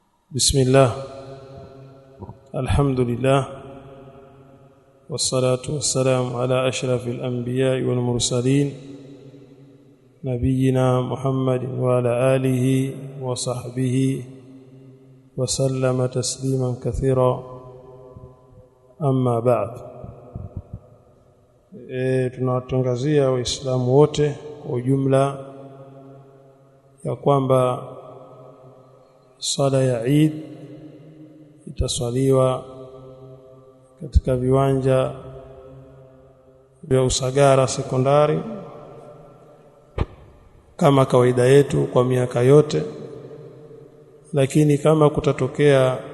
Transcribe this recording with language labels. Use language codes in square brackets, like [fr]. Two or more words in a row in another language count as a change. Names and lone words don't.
[ar] بسم الله الحمد لله والصلاة والسلام على أشرف الأنبياء والمرسلين نبينا محمد وعلى آله وصحبه وسلم تسليما كثيرا أما بعد [sw] tunawatangazia waislamu wote kwa ujumla ya kwamba sala ya Eid itaswaliwa katika viwanja vya Usagara sekondari kama kawaida yetu kwa miaka yote, lakini kama kutatokea